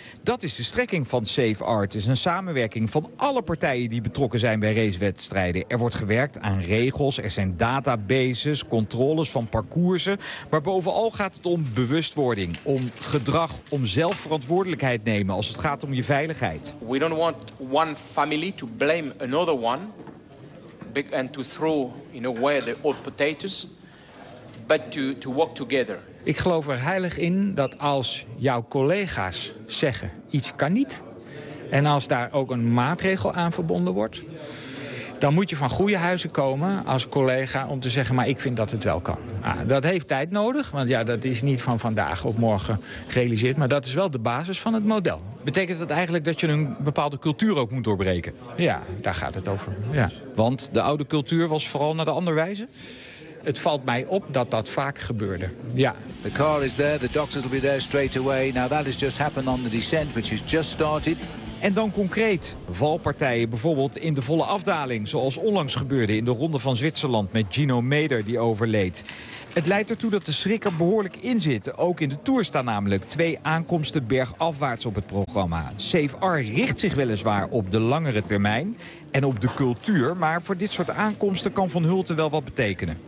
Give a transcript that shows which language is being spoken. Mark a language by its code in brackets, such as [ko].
[nl] Dat is de strekking van Safe Art. Het is een samenwerking van alle partijen die betrokken zijn bij racewedstrijden. Er wordt gewerkt aan regels, er zijn databases, controles van parcoursen. Maar bovenal gaat het om bewustwording, om gedrag, om zelfverantwoordelijkheid nemen als het gaat om je veiligheid. [en] We don't want one family to blame another one and to throw in a way the old potatoes, but to work together. [nl] Ik geloof er heilig in dat als jouw collega's zeggen iets kan niet, en als daar ook een maatregel aan verbonden wordt, dan moet je van goede huizen komen als collega om te zeggen, maar ik vind dat het wel kan. Nou, dat heeft tijd nodig, want ja, dat is niet van vandaag op morgen gerealiseerd, maar dat is wel de basis van het model. Betekent dat eigenlijk dat je een bepaalde cultuur ook moet doorbreken? Ja, daar gaat het over. Ja. Want de oude cultuur was vooral naar de andere wijze? Het valt mij op dat dat vaak gebeurde. Ja. [en] The car is there, the doctors will be there straight away. Now that has just happened on the descent, which has just started. [nl] En dan concreet valpartijen, bijvoorbeeld in de volle afdaling, zoals onlangs gebeurde in de Ronde van Zwitserland met Gino Meder die overleed. Het leidt ertoe dat de schrik er behoorlijk in zit. Ook in de Tour staan namelijk 2 aankomsten bergafwaarts op het programma. SAFER richt zich weliswaar op de langere termijn en op de cultuur, maar voor dit soort aankomsten kan Van Hulten wel wat betekenen.